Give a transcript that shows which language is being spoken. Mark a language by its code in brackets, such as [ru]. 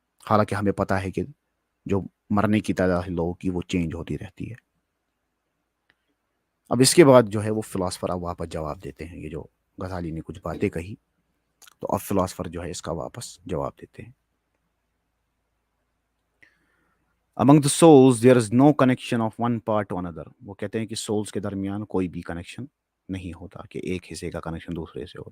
[ur] حالانکہ ہمیں پتہ ہے کہ جو مرنے کی تعداد لوگوں کی وہ چینج ہوتی رہتی ہے. اب اس کے بعد جو ہے وہ فلاسفر اب واپس جواب دیتے ہیں. یہ جو غزالی نے کچھ باتیں کہی تو اب فلاسفر جو ہے اس کا واپس جواب دیتے ہیں. [en] Among the souls there is no connection of one part to another. [ur] وہ کہتے ہیں کہ سولز کے درمیان کوئی بھی کنیکشن نہیں ہوتا کہ ایک حصے کا کنیکشن دوسرے سے ہو.